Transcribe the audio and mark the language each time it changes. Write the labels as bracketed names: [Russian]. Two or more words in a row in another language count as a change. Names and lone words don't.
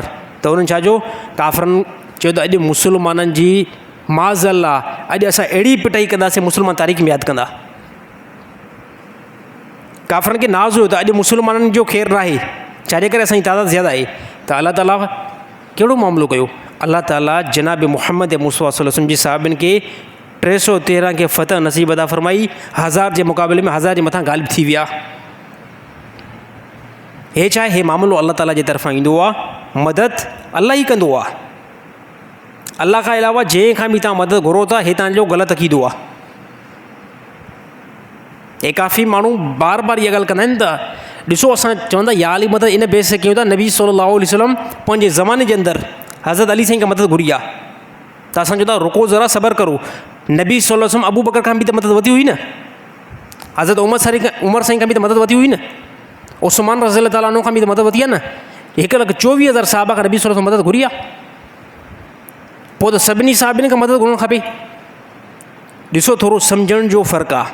[Sindhi] त उन्हनि छा जो काफ़रनि चयो त अॼु मुस्लमाननि जी माज़ल आहे, अॼु असां अहिड़ी पिटाई कंदासीं मुस्लमान तारीख़ में यादि कंदा। काफ़रनि खे नाज़ हुयो त अॼु मुस्लमाननि जो ख़ैरु न आहे, छाजे करे असांजी तादाद ज़्यादा आहे। त अल्लाह ताला कहिड़ो मामिलो कयो, अल्लाह ताला जनाब मुहम्मद मुस्तफ़ा [Arabic] صلى الله عليه وسلم [Sindhi] जी साहिबनि खे 313 खे फ़तह नसीब अदा फरमाई, 1000 जे मुक़ाबले में 1000 जे मथां ग़ालिब थी विया। हे छा आहे, हे मामिलो अल्लाह ताला जे तरफ़ां ईंदो आहे, मदद अल्लाह ई कंदो आहे। अल्लाह खां अलावा जंहिं खां बि तव्हां मदद घुरो था, हे तव्हांजो ग़लति अक़ीदो आहे। ऐं काफ़ी माण्हू बार बार इहा ॻाल्हि कंदा आहिनि त ॾिसो असां चवंदा या अली मदद इन बेस ते कयूं था, नबी [Arabic] صلى الله عليه وسلم [Sindhi] पंहिंजे ज़माने जे अंदरि हज़रत अली साईं खां मदद घुरी आहे, त असां चवंदा रुको ज़रा सबर करो। नबी [Arabic] صلى الله عليه وسلم [Sindhi] अबू बकर खां बि त मदद वधी हुई न, हज़रत उमर साईं खां बि त मदद वधी हुई न, उस्मान [Arabic] رضي الله تعالى عنه [Sindhi] खां बि त मदद वधी आहे न। 1,24,000 साहबा खां नबी [Arabic] صلى الله عليه وسلم [Sindhi] मदद घुरी आहे, पोइ त सभिनी साहबिन खां मदद घुरणु खपे। ॾिसो थोरो सम्झण जो फ़र्क़ु आहे।